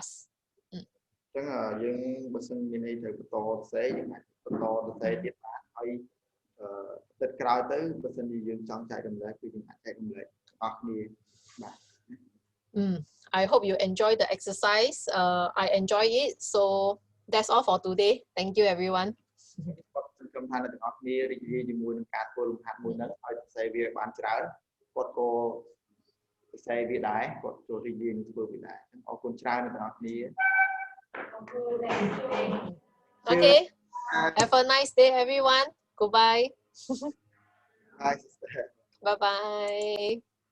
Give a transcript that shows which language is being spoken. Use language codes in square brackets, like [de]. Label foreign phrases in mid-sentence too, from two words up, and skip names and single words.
[km] ចឹងយើងបើសិនមានអីត្រូវបន្តសរសេរយើងអាចបន្តសរសេរទៀតបានហើយទឹកក្រោយទៅបើសិនជាយើងចង់ចែករំលែកគឺយើងអាចចែករំលែកអស់គ្នាបាទ [en] I hope you enjoy the exercise. I enjoy it. So that's all for today. Thank you, everyone. [km] សង្ឃឹមថាអ្នកទាំងអស់គ្នារីករាយជាមួយនឹងការធ្វើលំហាត់មួយហ្នឹងឲ្យសរសេរវាបានច្រើនគាត់ក៏សរសេរវាដែរគាត់ចូលរីករាយនឹងធ្វើវាដែរអរគុណច្រើនអ្នកទាំងអស់គ្នា [en] Okay. Have a nice day, everyone. Goodbye. Bye, sister. Bye-bye.